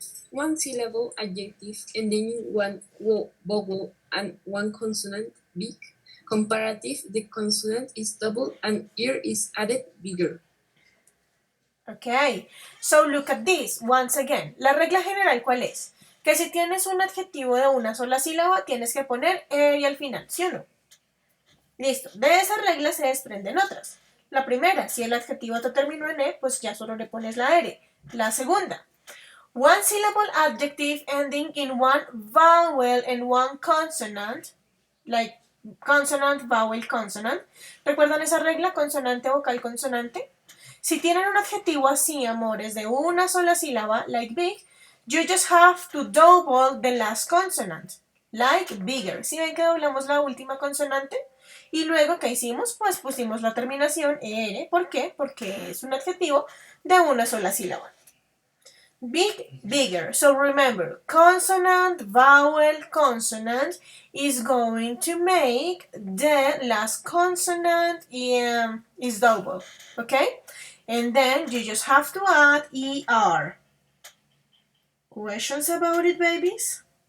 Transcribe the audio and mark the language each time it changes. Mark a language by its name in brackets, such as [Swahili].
[English] One syllable adjective ending in one vowel and one consonant, big. Comparative, the consonant is double and ear is added bigger. Ok, so look at this, once again. [Spanish] La regla general, ¿cuál es? Que si tienes un adjetivo de una sola sílaba, tienes que poner y al final, ¿sí o no? Listo, de esa regla se desprenden otras. La primera, si el adjetivo te terminó en e, pues ya solo le pones la r. La segunda, [English] one syllable adjective ending in one vowel and one consonant, like consonant, vowel, consonant. [Spanish] ¿Recuerdan esa regla? Consonante, vocal, consonante. Si tienen un adjetivo así, amores, de una sola sílaba, [English] like big, you just have to double the last consonant, like bigger. [Spanish] ¿Sí ven que doblamos la última consonante? Y luego, ¿qué hicimos? Pues pusimos la terminación er. ¿Por qué? Porque es un adjetivo de una sola sílaba. [English] Big, bigger. So remember, consonant, vowel, consonant is going to make the last consonant is double. Okay? And then you just have to add ER. Questions about it, babies?